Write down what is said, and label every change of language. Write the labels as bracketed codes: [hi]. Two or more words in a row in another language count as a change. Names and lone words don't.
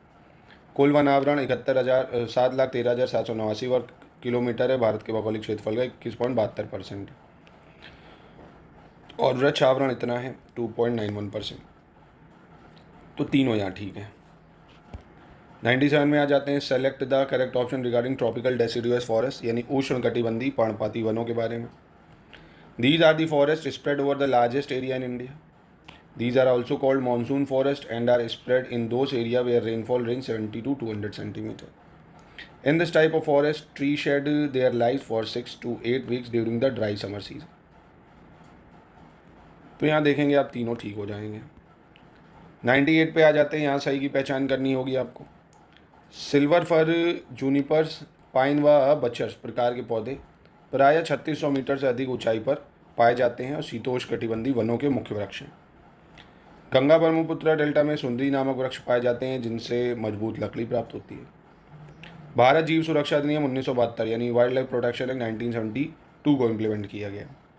[hi] कुल वन आवरण 7,13,789 वर्ग किलोमीटर है, भारत के भौगोलिक क्षेत्रफल का 21.72% है। और वृक्ष आवरण इतना है 2.91%। तो तीनों यहाँ ठीक है। 97 में आ जाते हैं। [en] select the correct option regarding tropical deciduous forest, [hi] यानी उष्णकटिबंधीय पर्णपाती वनों के बारे में। [en] These are the forests spread over the largest area in India. These are also called monsoon forest and are spread in those areas where rainfall ranges 70 to 200 centimeter. In this type of forest, trees shed their lives for 6 to 8 weeks during the dry summer season. [hi] तो यहाँ देखेंगे आप तीनों ठीक हो जाएंगे। 98 पे आ जाते हैं। यहाँ सही की पहचान करनी होगी आपको। सिल्वर फर, जूनिपर्स, पाइन व बचर्स प्रकार के पौधे प्रायः 3600 मीटर से अधिक ऊंचाई पर पाए जाते हैं और शीतोष्णकटिबंधीय वनों के मुख्य वृक्ष हैं। गंगा ब्रह्मपुत्र डेल्टा में सुंदरी नामक वृक्ष पाए जाते हैं, जिनसे मजबूत लकड़ी प्राप्त होती है। भारत जीव सुरक्षा अधिनियम 1972 यानी वाइल्ड लाइफ प्रोटेक्शन एक्ट 1972 को इम्प्लीमेंट किया गया।